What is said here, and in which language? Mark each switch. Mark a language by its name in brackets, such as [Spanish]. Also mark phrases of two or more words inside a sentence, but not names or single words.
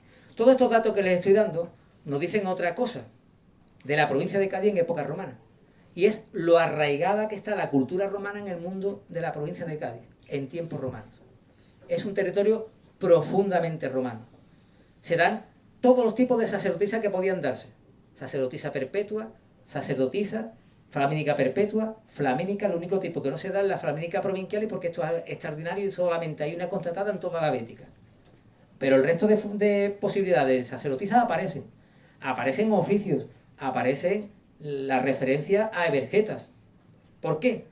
[Spanish] Todos estos datos que les estoy dando nos dicen otra cosa de la provincia de Cádiz en época romana, y es lo arraigada que está la cultura romana en el mundo de la provincia de Cádiz, en tiempos romanos. Es un territorio profundamente romano. Se dan todos los tipos de sacerdotisas que podían darse. Sacerdotisa perpetua, sacerdotisa, flamínica perpetua, flamínica. El único tipo que no se da es la flamínica provincial, y porque esto es extraordinario y solamente hay una constatada en toda la Bética. Pero el resto de posibilidades de sacerdotisas aparecen. Aparecen oficios, aparecen la referencia a evergetas. ¿Por qué?